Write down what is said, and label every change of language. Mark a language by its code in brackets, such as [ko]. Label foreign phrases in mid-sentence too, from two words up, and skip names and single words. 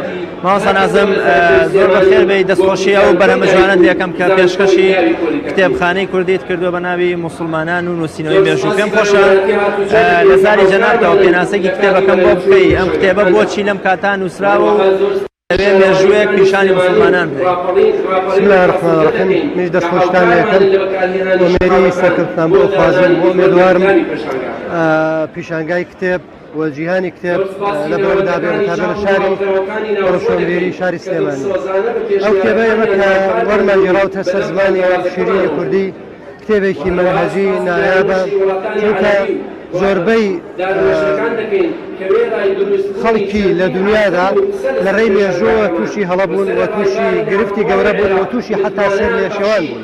[ckb] مامۆستا نازم زۆر بەخێر بێی دەستخۆشی ئەو بەرهەمە جوانە یەکەم کە پێشکەشی کتێبخانەی کوردیت کردووە بە ناوی موسڵمانان و نووسینەوەی مێژوو. پێم خۆشە لە زاری جەنابتەوە پێناسەیەکی کتێبەکەم بۆ بکەی ئەم کتێبە بۆچی لەم کاتان نووسراوە و دەبێت مێژوویەک پیشانی موسڵمانان بێت. [ar] بسم الله الرحمن الرحیم. [ckb] میش دەستخۆشتان لێکەم وەمێری سەرکردتان بۆ خوازم بۆ ئومێدوارم پیشانگای کتێب و جیهانی کتێب لە بەرەوەدا بێت تا بە شاری ڕۆژهەڵگیری شاری سلێمانی. ئەو کتێبە ئێمە کە وەرمانگیراوتە سەر زمانی شیرینی کوردی کتێبێکی منهەجی نایابە چونکە زۆربەی خەڵکی لە دنیادا لە ڕێی مێژووە تووشی هەڵەبوون و تووشی گرفتی گەورە بوون و تووشی حتا سێر لێ شێوان بوون.